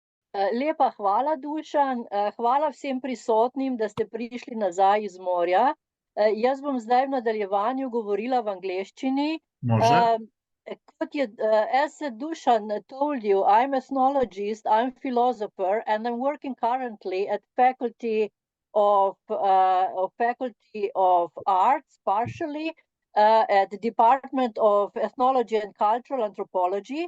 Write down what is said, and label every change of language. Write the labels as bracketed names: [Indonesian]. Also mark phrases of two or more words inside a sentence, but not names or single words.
[Slovenian] Lepa hvala, Dušan. Hvala vsem prisotnim, da ste prišli nazaj iz morja. Jaz bom zdaj v nadaljevanju govorila v angleščini. Može. [English] As Dušan told you, I'm an ethnologist, I'm a philosopher, and I'm working currently at Faculty of Arts, partially, at the Department of Ethnology and Cultural Anthropology.